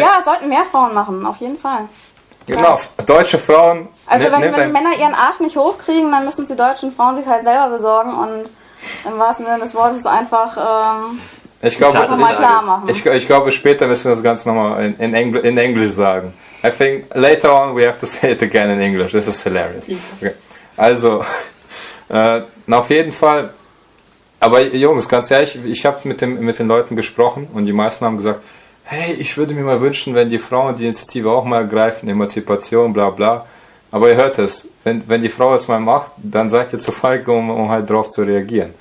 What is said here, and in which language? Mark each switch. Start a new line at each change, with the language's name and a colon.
German: Ja, sollten mehr Frauen machen, auf jeden Fall. Genau, deutsche Frauen. Also wenn die Männer ihren Arsch nicht hochkriegen, dann müssen die deutschen Frauen sich halt selber besorgen und im wahrsten Sinne des Wortes einfach ich glaube, klar machen. Ich glaube, später müssen wir das Ganze nochmal in Englisch sagen.
English: I think later on we have to say it again in English. This is hilarious. Okay.
German: Also, auf jeden Fall. Aber Jungs, ganz ehrlich, ich habe mit den Leuten gesprochen und die meisten haben gesagt, hey, ich würde mir mal wünschen, wenn die Frauen die Initiative auch mal ergreifen, Emanzipation, bla bla. Aber ihr hört es, wenn die Frau es mal macht, dann seid ihr zu feige, um halt drauf zu reagieren.